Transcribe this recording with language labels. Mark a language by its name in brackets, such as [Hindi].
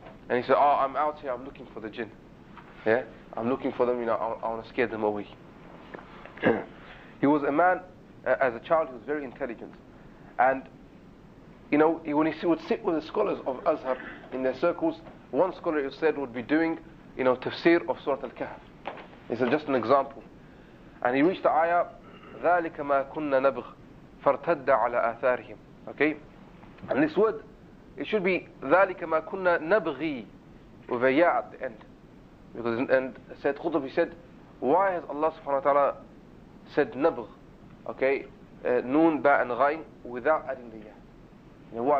[English] And he said, "Oh, I'm out here, I'm looking for the jinn. Yeah, I'm looking for them, I want to scare them away." He was a man, as a child, he was very intelligent. And, when he would sit with the scholars of Azhar in their circles, one scholar, it said, would be doing, tafsir of Surah Al-Kahf. This is just an example. And he reached the ayah, [Arabic] ذَلِكَ مَا كُنَّا نَبْغِ فَارْتَدَّ عَلَى آثَارِهِمْ. [English] Okay? And this word, it should be [Arabic] ذَلِكَ مَا كُنَّا نَبْغِي [English] with a ya at the end. And Sayyid Qutb, he said, why has Allah subhanahu wa ta'ala said nabgh? Okay? Noon, ba and ghain without adding the ya. Why?